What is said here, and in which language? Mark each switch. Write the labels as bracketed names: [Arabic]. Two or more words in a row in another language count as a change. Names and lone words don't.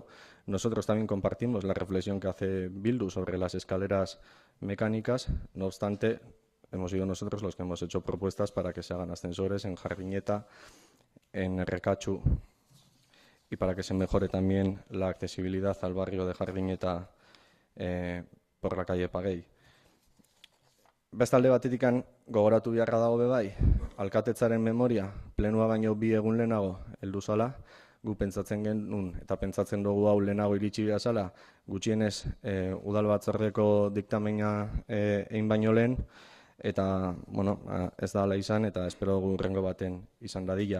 [Spanish] Nosotros también compartimos la reflexión que hace Bildu sobre las escaleras mecánicas. No obstante, hemos sido nosotros los que hemos hecho propuestas para que se hagan ascensores en Jardiñeta, en Errekachu, y para que se mejore también la accesibilidad al barrio de Jardiñeta por la calle Paguei. [Basque] Bestalde batetikan gogoratu beharra dago bai, alkatetzaren memoria plenua baino 2 egun lehenago heldu zala, gu pentsatzen genuen eta pentsatzen dugu hau lehenago iritsi behar zala, gutxienez udal batzordeko diktamena egin baino lehen, eta ez da hala izan, eta espero dugu hurrengo baten izan dadila.